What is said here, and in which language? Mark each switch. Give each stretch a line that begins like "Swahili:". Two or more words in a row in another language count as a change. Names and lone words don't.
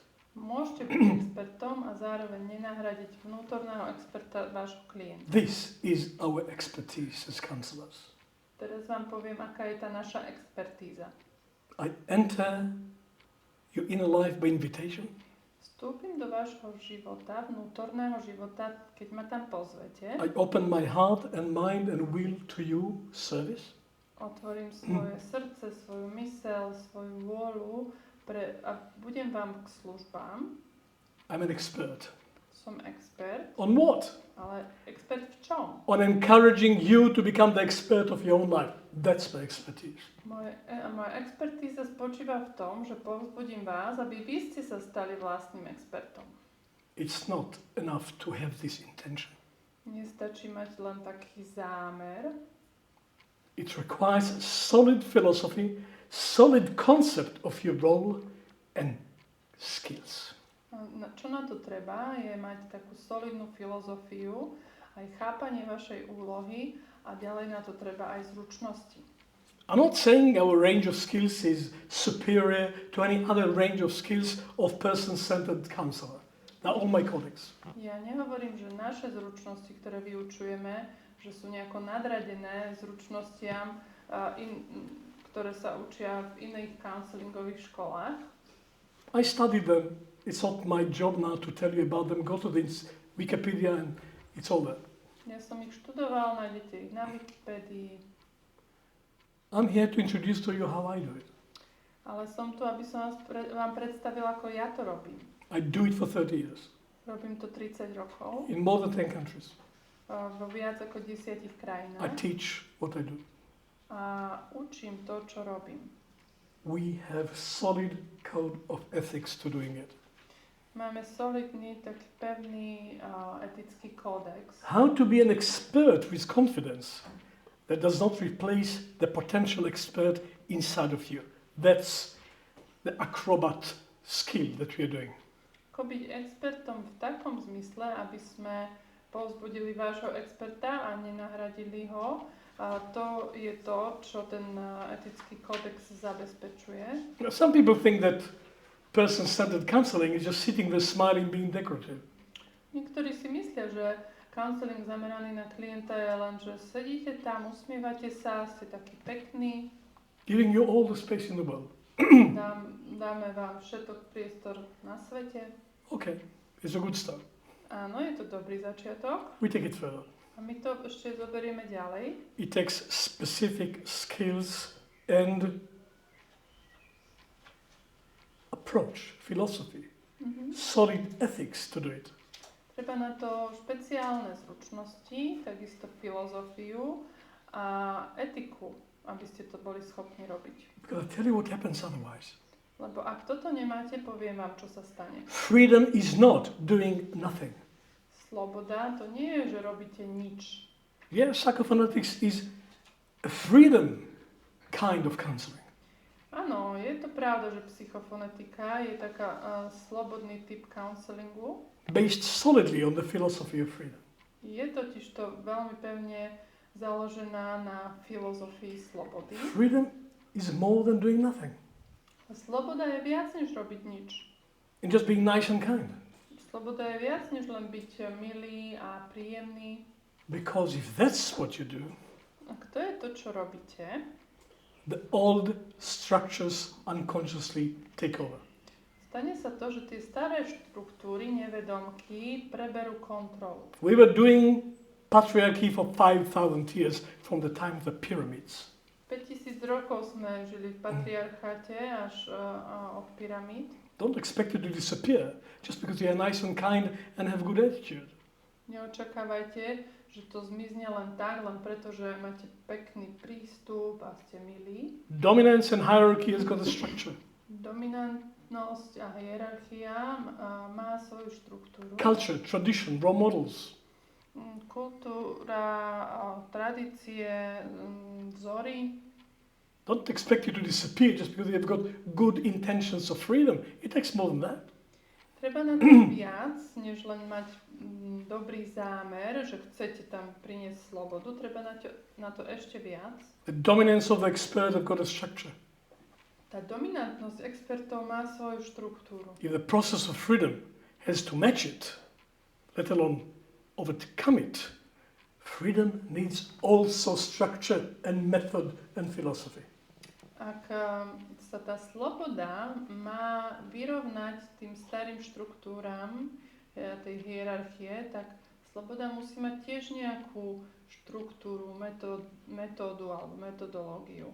Slovak: Môžete byť expertom a zároveň nenahradiť vnútorného experta vášho klienta.
English: This is our expertise as counselors.
Slovak: Teraz vám poviem, aká je tá naša expertíza.
English: I enter your inner life by invitation.
Slovak: Vstúpim do vášho života, vnútorného života, keď ma tam pozvete.
English: I open my heart and mind and will to you, service.
Slovak: Otvorím svoje srdce, svoju myseľ, svoju vôľu a budem vám k službám.
English: I'm an expert.
Slovak: Som expert.
English: On what?
Slovak: Ale expert v čom?
English: On encouraging you to become the expert of your own life. That's my expertise.
Slovak: Moja expertíza spočíva v tom, že povzbudím vás, aby vy ste sa stali vlastným expertom.
English: It's not enough to have this intention.
Slovak: Nestačí mať len taký zámer.
English: It requires a solid philosophy, solid concept of your role and skills.
Slovak: Čo na to treba, je mať takú solidnú filozofiu, aj chápanie vašej úlohy a ďalej na to treba aj zručnosti.
English: I'm not saying our range of skills is superior to any other range of skills of person-centered counselor. Now, all my colleagues.
Slovak: Ja nehovorím, že naše zručnosti, ktoré vyučujeme, že sú nejako nadradené zručnostiam, ktoré sa učia v iných counselingových školách.
English: I studied them. It's not my job now to tell you about them. Go to the Wikipedia and it's all there.
Slovak: Ja som ich študoval, nájdete ich na Wikipedii.
English: I'm here to introduce to you how I do it.
Slovak: Ale som tu, aby som vám predstavil, ako ja to robím.
English: I do it for 30 years.
Slovak: Robím to 30 rokov.
English: In more than 10 countries.
Slovak: Vo viac ako 10 krajinách.
English: I teach what I do.
Slovak: A učím to, čo robím.
English: We have solid code of ethics to doing it.
Slovak: Máme solidný, taký pevný etický kódex.
English: How to be an expert with confidence that does not replace the potential expert inside of you. That's the acrobat skill that we are doing.
Slovak: Ako byť expertom v takom zmysle, aby sme povzbudili vášho experta a nenahradili ho. A to je to, čo ten etický kódex zabezpečuje.
English: Some people think that person-centered counseling is just sitting there smiling, being decorative.
Slovak: Niektorí si myslia, že counseling zameraný na klienta je len, že sedíte tam, usmievate sa, ste taký pekný.
English: Giving you all the space in the world.
Slovak: Dáme vám všetok priestor na svete.
English: Okay, it's a good start.
Slovak: Áno, je to dobrý začiatok.
English: We take it further.
Slovak: A my to ešte zoberieme ďalej.
English: It takes specific skills and approach, philosophy, solid ethics to do it.
Slovak: Treba na to špeciálne zručnosti, takisto filozofiu a etiku, aby ste to boli schopní robiť.
English: Because I'll tell you what happens otherwise.
Slovak: Lebo ak toto nemáte, poviem vám, čo sa stane.
English: Freedom is not doing nothing.
Slovak: Sloboda to nie je, že robíte nič.
English: Yeah, psychophonetics is a freedom kind of counseling.
Slovak: Áno, je to pravda, že psychofonetika je taká slobodný typ counselingu.
English: Based solidly on the philosophy of freedom.
Slovak: Je totiž to veľmi pevne založená na filozofii slobody.
English: Freedom is more than doing nothing.
Slovak: Sloboda je viac, než robiť nič.
English: And just being nice and kind.
Slovak: Sloboda je viac, než len byť milý a príjemný.
English: Because if that's what you do,
Slovak: Ak to je to, čo robíte,
English: the old structures unconsciously take over.
Slovak: stane sa to, že tie staré štruktúry, nevedomky, preberú kontrolu.
English: We were doing patriarchy for 5,000 years from the time of the pyramids.
Slovak: 5000 rokov sme žili v patriarcháte až od pyramíd.
English: Don't expect it to disappear just because you are nice and kind and have good attitude.
Slovak: Neočakávajte, že to zmizne len tak, len preto, že máte pekný prístup a ste milí.
English: Dominance and hierarchy has got a structure.
Slovak: Dominantnosť a hierarchia má svoju štruktúru.
English: Culture, tradition, role models.
Slovak: Kultúra, tradície, vzory.
English: Don't expect you to disappear just because you've got good intentions of freedom. It takes more than that.
Slovak: Treba na to viac, než len mať dobrý zámer, že chcete tam priniesť slobodu. Treba na to ešte viac.
English: The dominance of the expert have got a structure.
Slovak: Tá dominantnosť expertov má svoju štruktúru.
English: If the process of freedom has to match it, let alone overcome it, freedom needs also structure and method and philosophy.
Slovak: Ak sa tá sloboda má vyrovnať tým starým štruktúram tej hierarchie, tak sloboda musí mať tiež nejakú štruktúru, metódu alebo metodológiu.